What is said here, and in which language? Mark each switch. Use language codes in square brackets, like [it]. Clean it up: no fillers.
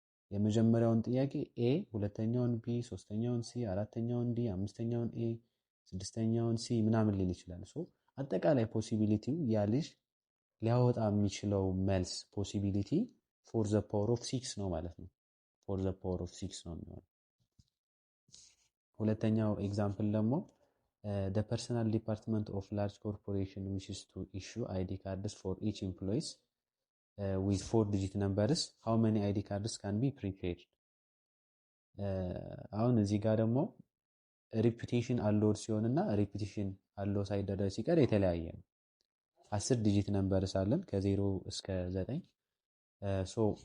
[am] የመጀመሪያውን ጥያቄ ኤ፣ ሁለተኛውን ቢ፣ ሶስተኛውን ሲ፣ አራተኛውን ዲ፣ አምስተኛውን ኤ፣ ስድስተኛውን ሲ ምናምን ሊል ይችላል። ሶ አጠቃላይ ፖሲቢሊቲው ያ ልጅ ሊያወጣ የሚችለው መልስ ፖሲቢሊቲ [en] ፎር ዘ ፓወር ኦፍ 6 [am] ነው ማለት ነው። ፎር ዘ ፓወር ኦፍ 6 ነው የሚሆነው። ሁለተኛው ኤግዛምፕል ደግሞ [en] the personal department of large corporation wishes to issue ID cards for each employees with 4 digit numbers. How many ID cards can be prepared? [am] አሁን እዚህ ጋር ደግሞ ሪፒቲሽን አሎድ ሲሆን እና ሪፒቲሽን አሎ ሳይደረግ ሲቀር የተለያየ ነው። 10 ዲጂት ነምበርስ አለን ከ0 እስከ 9። ሶ